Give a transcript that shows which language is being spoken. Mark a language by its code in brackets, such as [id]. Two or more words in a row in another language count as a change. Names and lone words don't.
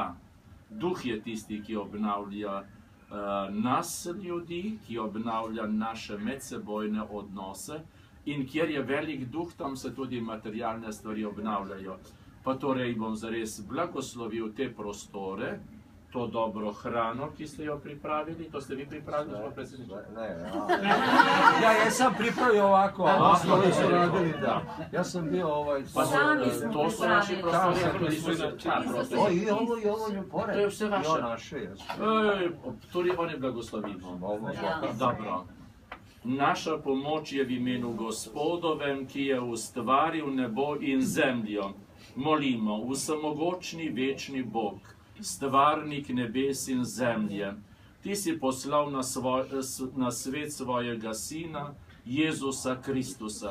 [sl] Duh je tisti, ki obnavlja nas ljudi, ki obnavlja naše medsebojne odnose in kjer je velik duh, tam se tudi materialne stvari obnavljajo. Pa torej bom zares blagoslovil te prostore, to dobro hrano, ki ste jo pripravili. To ste vi pripravili, gospod predsjedniče? [hr] Ne. Ja sam pripravio ovako, ostali su radili, da. Ja sam bio Sami smo to su naši prostori. I ovo je pored. [sl] To je vse vaše. Jo naše. Tudi oni blagoslovimo. Dobro. Naša pomoč je v imenu Gospodovem, ki je ustvaril nebo in zemljo. Molimo, vsemogočni večni Bog, stvarnik nebes in zemlje, ti si poslal na svet svojega sina, Jezusa Kristusa.